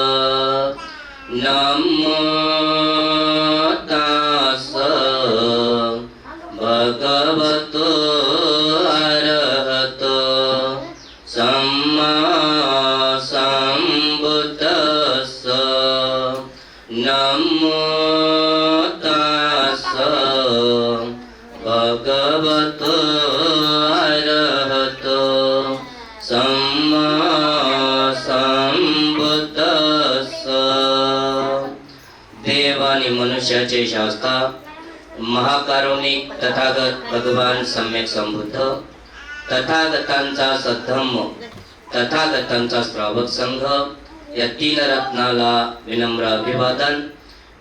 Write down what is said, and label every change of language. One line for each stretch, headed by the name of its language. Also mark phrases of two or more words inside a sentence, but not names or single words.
Pali: नमो तस्स भगवतो अरहतो सम्मा सम्बुद्धस्स. नमो तस्स भगवतो अरहतो सम्मा सम्बुद्धस्स.
Marathi: देव आणि मनुष्याचे शास्ता महाकारुणिक तथागत भगवान सम्यक संबुद्ध, तथागतांचा सद्धम्म, तथागतांचा श्रावक संघ या 3 रत्नाला विनम्र अभिवादन.